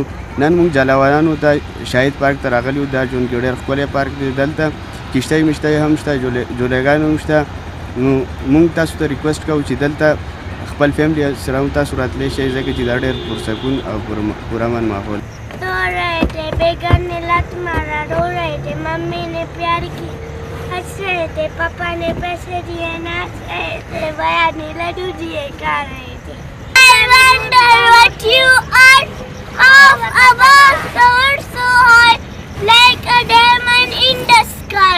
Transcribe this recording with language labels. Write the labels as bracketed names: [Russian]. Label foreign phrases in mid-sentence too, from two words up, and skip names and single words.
[Pashto] نن مونږ جلاوالانو ته شاهد پارک ته راغلي وو. دا ژوند کې ډېر ښکلی پارک دی. دلته کشتۍ مشتۍ هم شته، جولیګان هم شته. نو مونږ تاسو ته ریکویسټ کوو چې دلته خپل فیملی سره هم تاسو راتلی شئ، ځکه چې دا ډېر پرسکون او پرامن ماحول. [Hindi] रो रहे थे, बेगन ने लत मारा, रो रहे थे, मम्मी ने प्यार की, हंस रहे थे, पापा ने पैसे दिए, नाच रहे थे, भैया ने लड्डू दिए, खा रहे थे. [English] I wonder what you are of above the earth so high, like a diamond in the sky.